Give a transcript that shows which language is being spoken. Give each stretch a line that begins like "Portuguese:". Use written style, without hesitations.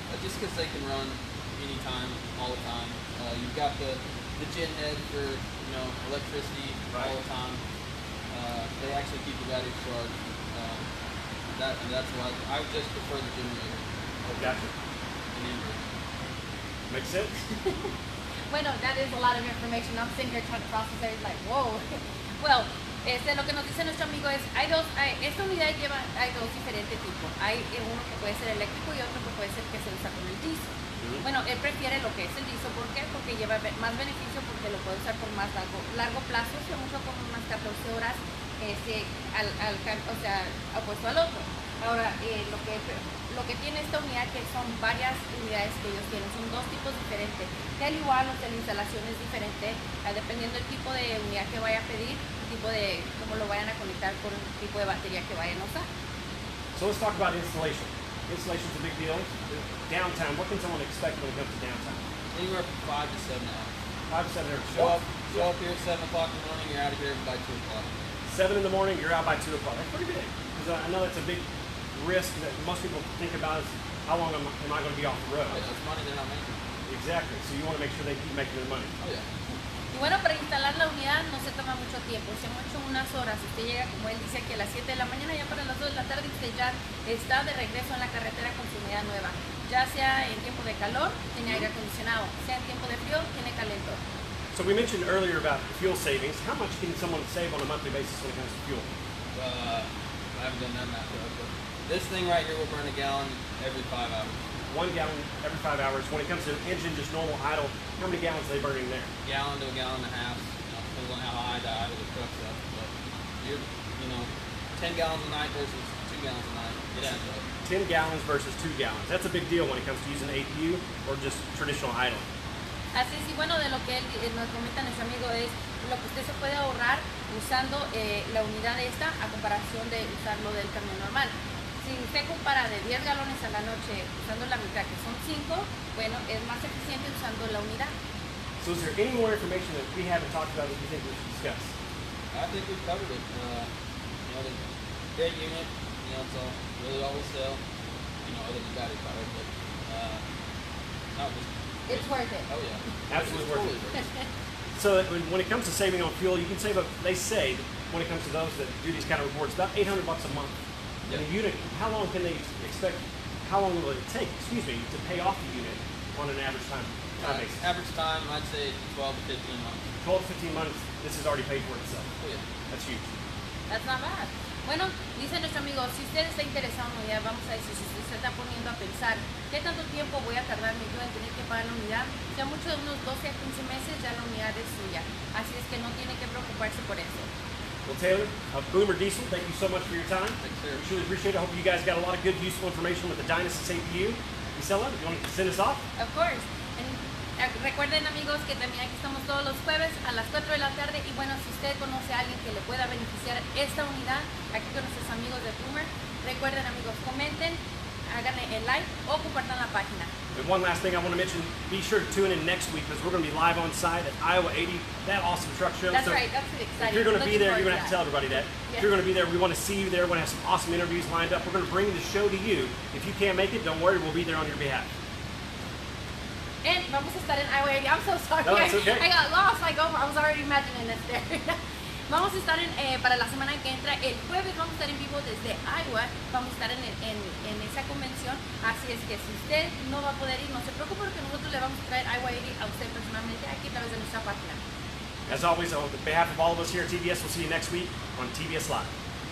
English: Just because they can run anytime, all the time. You've got the gen head for electricity all the time. They actually keep the batteries charged. That's why I just prefer the generator. Gotcha. An inverter. Makes sense.
Spanish: Bueno,
English: that is a lot of information. I'm sitting here trying to process it, like, whoa.
Spanish: Well, lo que nos dice nuestro amigo es, esta unidad hay 2 diferentes tipos. Hay uno que puede ser eléctrico y otro que puede ser que se usa con el diesel. Bueno, él prefiere lo que es el diesel. ¿Por qué? Porque lleva más beneficio, porque lo puede usar por más largo plazo, se usa por unas 14 horas, opuesto al otro. Ahora, lo que tiene esta unidad, que son varias unidades que ellos tienen, son 2 tipos diferentes. Que al igual, la instalación es diferente, dependiendo del tipo de unidad que vaya a pedir, tipo de cómo lo vayan a conectar con el tipo de batería que vayan a usar.
English: So let's talk about installation. Installation's a big deal. Downtime, what can someone expect when it comes to downtime? Anywhere from 5 to 7 hours. 5 to 7 hours. Show up here at 7 o'clock in the morning, you're out of here by 2 o'clock. 7 in the morning, you're out by 2 o'clock. That's pretty big. Because I know that's a big risk that most people think about is how long am I going to be off the road? Oh, yeah, it's money they're not making. Exactly. So you want to make sure they keep making their money. Oh, yeah.
Spanish: Y bueno, para instalar la unidad no se toma mucho tiempo, se han hecho unas horas. Usted llega, como él dice, aquí a las 7 de la mañana, ya para las 2 de la tarde usted ya está de regreso en la carretera con su unidad nueva. Ya sea en tiempo de calor, tiene aire acondicionado, sea en tiempo de frío, tiene calentón.
English: So we mentioned earlier about fuel savings. How much can someone save on a monthly basis when it comes to fuel? I haven't done that math yet, but this thing right here will burn a gallon every 5 hours. 1 gallon every 5 hours. When it comes to engine, just normal idle, how many gallons are they burning there? Gallon to a gallon and a half. Depends on how high the idle the truck's up. But you're, 10 gallons a night versus 2 gallons a night. It adds up. 10 gallons versus 2 gallons. That's a big deal when it comes to using APU or just traditional idle.
Spanish: Así es, y bueno, de lo que él nos comenta nuestro amigo es lo que usted se puede ahorrar usando la unidad esta a comparación de usarlo del camión normal. Si usted compara de 10 galones a la noche usando la mitad, que son 5, bueno, es más eficiente usando la unidad.
English: So is there any more information that we haven't talked about that you think we should discuss? I think we've covered it. The great unit, it's really all we sell, other than battery power, but not just. It's worth it. Oh yeah. Absolutely worth it. Totally worth it. So when it comes to saving on fuel, you can save they say when it comes to those that do these kind of reports, about $800 a month. Yep. And a unit, how long will it take, to pay off the unit on an average time basis? Average time, I'd say 12 to 15 months. 12 to 15 months, this has already paid for itself. Oh yeah. That's huge. That's not bad.
Spanish: Bueno, dice nuestro amigo, si usted está interesado en una unidad, vamos a decir, si usted se está poniendo a pensar, ¿qué tanto tiempo voy a tardarme yo en tener que pagar la unidad? Ya mucho de unos 12 a 15 meses ya la unidad es suya. Así es que no tiene que preocuparse por eso.
English: Well, Taylor, Boomer Diesel, thank you so much for your time. Thanks, sir. We truly appreciate it. I hope you guys got a lot of good, useful information with the Dynasis APU. Isela, do you want to send us off? Of course.
Spanish: Recuerden, amigos, que también aquí estamos todos los jueves a las 4 de la tarde. Y bueno, si usted conoce a alguien que le pueda beneficiar esta unidad, aquí con nuestros amigos de Boomer, recuerden, amigos, comenten, háganle el like o compartan la página.
English: And one last thing I want to mention, be sure to tune in next week because we're going to be live on site at Iowa 80, that awesome truck show. That's right, that's really exciting. If you're going to be there, you're going to have to tell Looking everybody that. Yeah. If you're going to be there, we want to see you there. We're going to have some awesome interviews lined up. We're going to bring the show to you. If you can't make it, don't worry, we'll be there on your behalf. And
Spanish: vamos a estar en Iowa 80.
English: I'm so sorry. No, it's okay. I got lost. I was already imagining this there.
Spanish: Vamos a estar para la semana que entra, el jueves vamos a estar en vivo desde Iowa, vamos a estar en esa convención, así es que si usted no va a poder ir, no se preocupe porque nosotros le vamos a traer Iowa 80 a usted personalmente aquí a través de nuestra página.
English: As always, on behalf of all of us here at TBS, we'll see you next week on TBS Live.